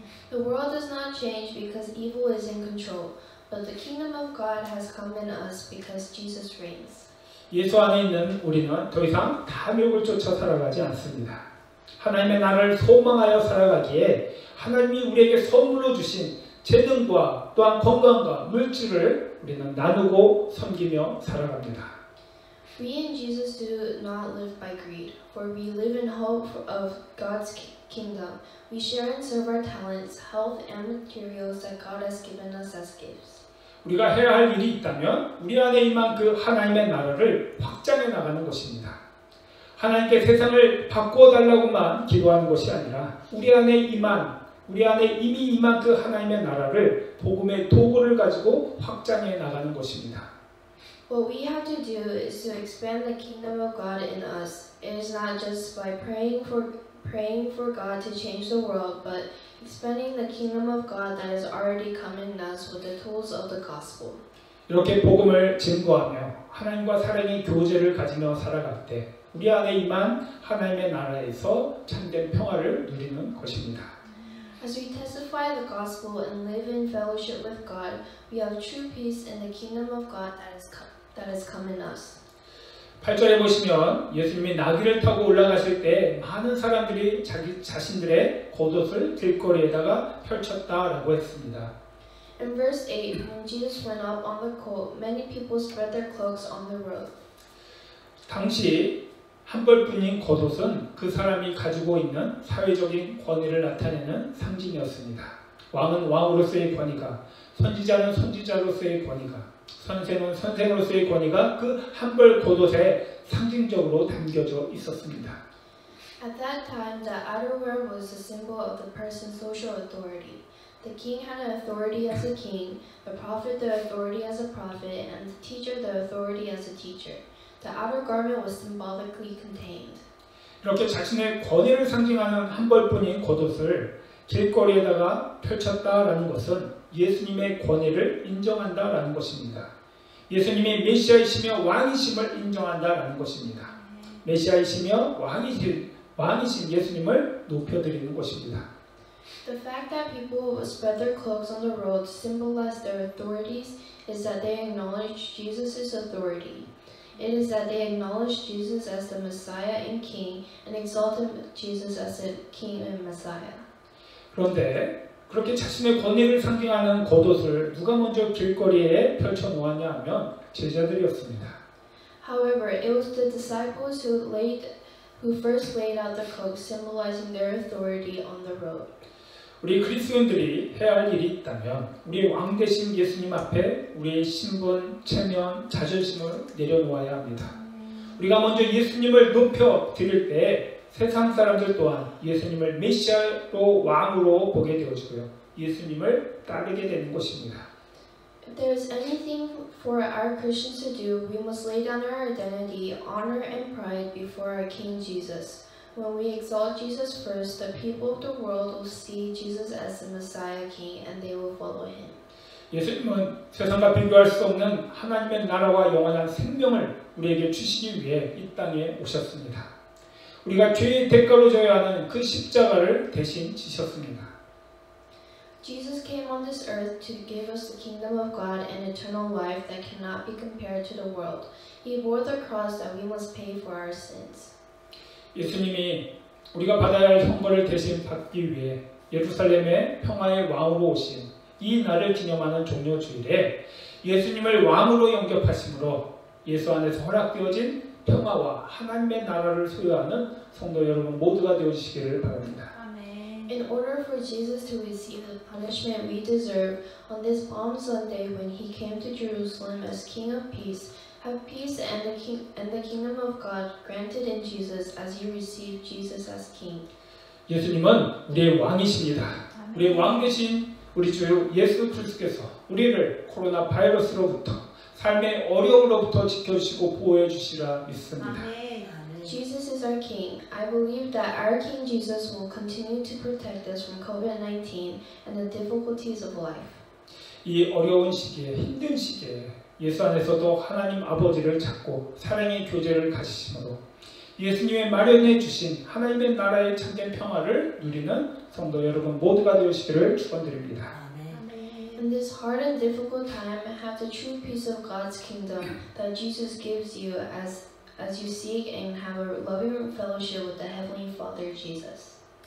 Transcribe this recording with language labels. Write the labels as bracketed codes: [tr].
[en] The world does not change because evil is in control, but the kingdom of God has come in us because Jesus reigns. [ko] 예수 안에 있는 우리는 더 이상 탐욕을 쫓아 살아가지 않습니다. 하나님의 나라를 소망하여 살아가기에 하나님이 우리에게 선물로 주신 재능과 또한 건강과 물질을 우리는 나누고 섬기며 살아갑니다. [en] We in Jesus do not live by greed, for we live in hope of God's kingdom. We share and serve our talents, health, and materials that God has given us as gifts. [ko] 우리가 해야 할 일이 있다면 우리 안에 임한 그 하나님의 나라를 확장해 나가는 것입니다. 하나님께 세상을 바꾸어 달라고만 기도하는 것이 아니라 우리 안에 이미 임한 그 하나님의 나라를 복음의 도구를 가지고 확장해 나가는 것입니다. [en] What we have to do is to expand the kingdom of God in us. It is not just by praying for God to change the world, but expanding the kingdom of God that has already come in us with the tools of the gospel. [ko] 이렇게 복음을 증거하며 하나님과 사랑의 교제를 가지며 살아갈 때 우리 안에 임한 하나님의 나라에서 참된 평화를 누리는 것입니다. [en] As we testify the gospel and live in fellowship with God, we have true peace in the kingdom of God that has come in us. [ko] 8절에 보시면 예수님이 나귀를 타고 올라가실 때 많은 사람들이 자신들의 겉옷을 길거리에다가 펼쳤다라고 했습니다. [en] In verse 8, when Jesus went up on the colt, many people spread their cloaks on the road. [ko] 당시 한 벌뿐인 겉옷은 그 사람이 가지고 있는 사회적인 권위를 나타내는 상징이었습니다. 왕은 왕으로서의 권위가, 선지자는 선지자로서의 권위가, 선생은 선생으로서의 권위가 그 한 벌 겉옷에 상징적으로 담겨져 있었습니다. [en] At that time, the outerwear was a symbol of the person's social authority. The king had an authority as a king, the prophet the authority as a prophet, and the teacher the authority as a teacher. The outer garment was symbolically contained. [ko] 이렇게 자신의 권위를 상징하는 한 벌뿐인 겉옷을 길거리에다가 펼쳤다라는 것은 예수님의 권위를 인정한다라는 것입니다. 예수님이 메시아이시며 왕이심을 인정한다라는 것입니다. 메시아이시며 왕이신 예수님을 높여드리는 것입니다. [en] The fact that people would spread their cloaks on the road to symbolize their authorities is that they acknowledge Jesus' authority. It is that they acknowledge Jesus as the Messiah and King and exalted Jesus as the King and Messiah. [ko] 그런데 그렇게 자신의 권위를 상징하는 겉옷을 누가 먼저 길거리에 펼쳐 놓았냐 하면 제자들이었습니다. [en] However, it was the disciples who first laid out the cloak, symbolizing their authority on the road. [ko] 우리 그리스도인들이 해야 할 일이 있다면 우리 왕 되신 예수님 앞에 우리의 신분, 체면, 자존심을 내려놓아야 합니다. 우리가 먼저 예수님을 높여 드릴 때 세상 사람들 또한 예수님을 메시아로 왕으로 보게 되어지고요. 예수님을 따르게 되는 것입니다. [en] If there is anything for our Christians to do, we must lay down our identity, honor, and pride before our King Jesus. When we exalt Jesus first, the people of the world will see Jesus as the Messiah King and they will follow him. [ko] 예수님은 세상과 비교할 수 없는 하나님의 나라와 영원한 생명을 우리에게 주시기 위해 이 땅에 오셨습니다. 우리가 죄의 대가로 져야 하는 그 십자가를 대신 지셨습니다. [en] Jesus came on this earth to give us the kingdom of God and eternal life that cannot be compared to the world. He bore the cross that we must pay for our sins. [ko] 예수님이 우리가 받아야 할 형벌을 대신 받기 위해 예루살렘의 평화의 왕으로 오신 이 날을 기념하는 종료주일에 예수님을 왕으로 영접하심으로 예수 안에서 허락되어진 평화와 하나님의 나라를 소유하는 성도 여러분 모두가 되어주시기를 바랍니다. [en] In order for Jesus to receive the punishment we deserve on this Palm Sunday when he came to Jerusalem as King of Peace, have peace and the kingdom of God granted in Jesus as you receive Jesus as King. [ko] 예수님은 우리의 왕이십니다. 우리의 왕 되신 우리 주 예수 그리스도께서 우리를 코로나 바이러스로부터 삶의 어려움으로부터 지켜주시고 보호해 주시라 믿습니다. [en] Jesus is our King. I believe that our King Jesus will continue to protect us from COVID-19 and the difficulties of life. [ko] 이 어려운 시기에 힘든 시기에 예수 안에서도 하나님 아버지를 찾고 사랑의 교제를 가지심으로 예수님의 마련해 주신 하나님의 나라의 참된 평화를 누리는 성도 여러분 모두가 되시기를 축원드립니다. [en] In this hard and difficult time, have the true peace of God's kingdom that Jesus gives you as you seek and have a loving fellowship with the Heavenly Father Jesus.